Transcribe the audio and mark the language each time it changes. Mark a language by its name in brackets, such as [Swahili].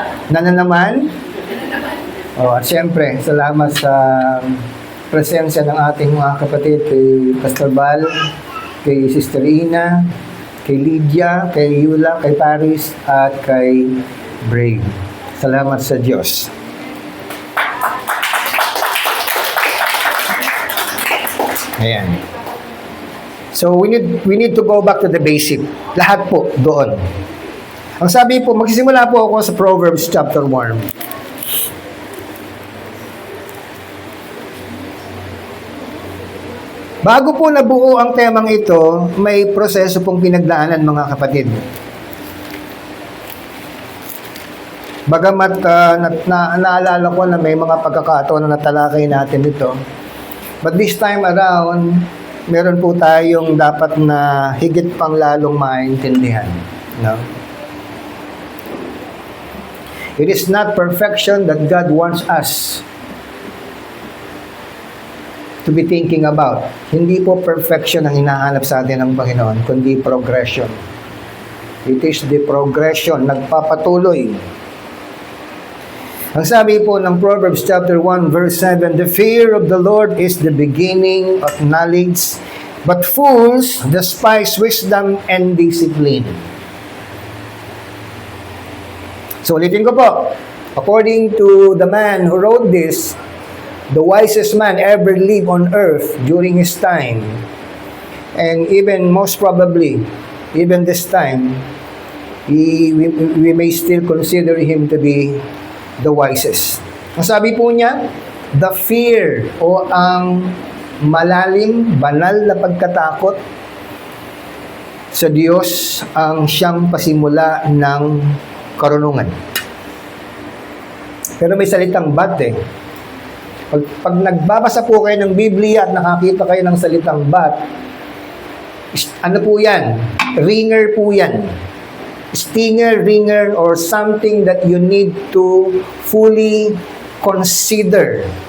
[Filipino] Na naman. At siyempre, salamat sa presensya ng ating mga kapatid, kay Pastor Bal, kay Sister Ina, kay Lydia, kay Yula, kay Paris, at kay Brave. Salamat sa Diyos. Ayan. [English] So, we need to go back to the basic. [Filipino] Lahat po doon. Ang sabi po, magsisimula po ako sa Proverbs chapter 1. Bago po nabuo ang temang ito, may proseso pong pinagdaanan, mga kapatid. Bagamat naalala ko na may mga pagkakataon na natalakay natin ito. [English] But this time around, [Filipino] meron po tayong dapat na higit pang lalong maintindihan. No? [English] It is not perfection that God wants us to be thinking about. [Filipino] Hindi po perfection ang hinahanap sa atin ng Panginoon, kundi progression. [English] It is the progression, [Filipino] nagpapatuloy. Ang sabi po ng [English] Proverbs chapter 1 verse 7, the fear of the Lord is the beginning of knowledge, but fools despise wisdom and discipline. So [Filipino] ulitin ko po, [English] according to the man who wrote this, the wisest man ever lived on earth during his time, and even most probably, even this time, we may still consider him to be the wisest. [Filipino] Ang sabi po niya, the fear o ang malalim, banal na pagkatakot sa Diyos ang siyang pasimula ng karunungan. Pero may salitang but eh. Pag nagbabasa po kayo ng Biblia at nakakita kayo ng salitang but, ano po yan? Ringer po yan. [English] Stinger, ringer, or something that you need to fully consider